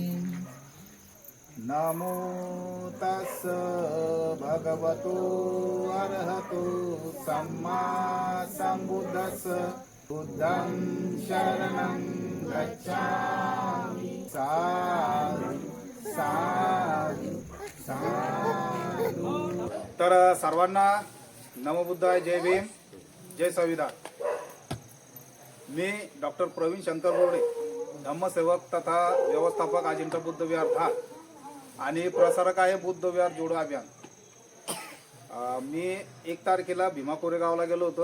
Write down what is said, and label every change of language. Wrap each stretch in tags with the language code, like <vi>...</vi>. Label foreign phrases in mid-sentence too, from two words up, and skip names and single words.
<pi>नमो तस् भगवतो अरहतो सम्मा संबुद्धस्स। बुद्धं शरणं गच्छामि। साधु साधु साधु।</pi> <mr>तर सर्वांना</mr> <pi>नमो बुद्धाय,</pi> <mr>जय भीम, जय संविधान। मी डॉक्टर प्रवीण शंकर बोर्डे, धम्मसेवक तथा व्यवस्थापक अजिंठा बुद्ध विहार धाड आणि प्रसारक आहे बुद्ध विहार जोडो अभियान। मी 1 तारखेला भीमा कोरेगावला गेलो होतो।</mr>